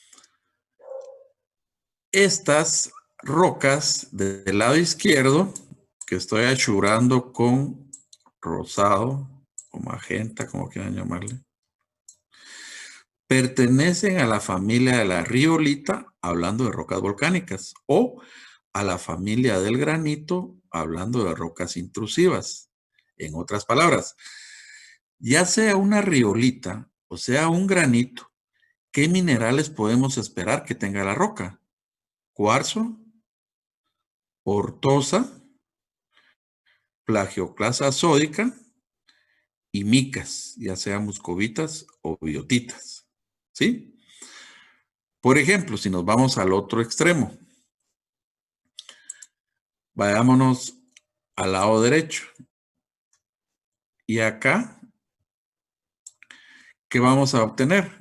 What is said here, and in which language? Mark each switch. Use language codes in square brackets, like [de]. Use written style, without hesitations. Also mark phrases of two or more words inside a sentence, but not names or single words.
[es] Estas rocas del lado izquierdo, que estoy achurando con rosado o magenta, como quieran llamarle, pertenecen a la familia de la riolita, hablando de rocas volcánicas, o a la familia del granito, hablando de rocas intrusivas. En otras palabras, ya sea una riolita o sea un granito, ¿qué minerales podemos esperar que tenga la roca? Cuarzo, ortosa, plagioclasa sódica y micas, ya sean muscovitas o biotitas. ¿Sí? Por ejemplo, si nos vamos al otro extremo, vayámonos al lado derecho. Y acá, ¿qué vamos a obtener?